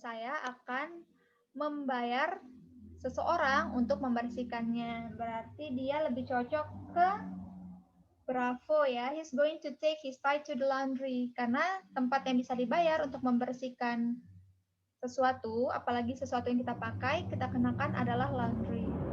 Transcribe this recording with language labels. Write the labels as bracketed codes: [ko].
[id] Saya akan membayar seseorang untuk membersihkannya. Berarti dia lebih cocok ke Bravo ya. [en] He's going to take his tie to the laundry. [id] Karena tempat yang bisa dibayar untuk membersihkan sesuatu, apalagi sesuatu yang kita pakai, kita kenakan adalah laundry.